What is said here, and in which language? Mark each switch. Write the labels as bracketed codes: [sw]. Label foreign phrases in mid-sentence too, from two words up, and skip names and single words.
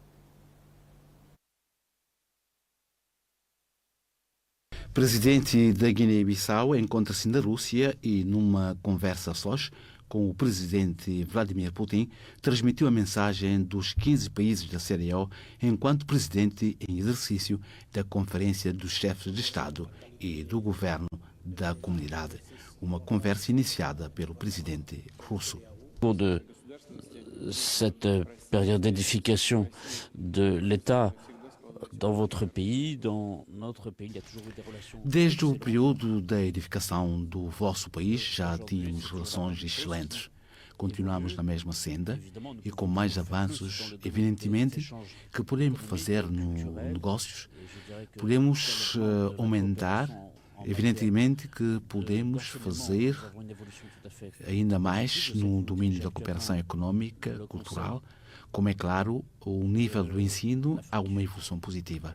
[pt] O presidente da Guiné-Bissau encontra-se na Rússia e, numa conversa a sós com o presidente Vladimir Putin, transmitiu a mensagem dos 15 países da CEDEAO enquanto presidente em exercício da Conferência dos Chefes de Estado e do Governo da Comunidade, uma conversa iniciada pelo presidente russo. [fr] De cette période d'édification de l'État dans votre pays, dans notre pays, il y a toujours eu des relations. [pt] Desde o período da edificação do vosso país já tínhamos relações excelentes. Continuamos na mesma senda e com mais avanços, evidentemente, que podemos fazer no negócios, podemos aumentar, evidentemente que podemos fazer ainda mais no domínio da cooperação económica, cultural, como é claro, o nível do ensino há uma evolução positiva.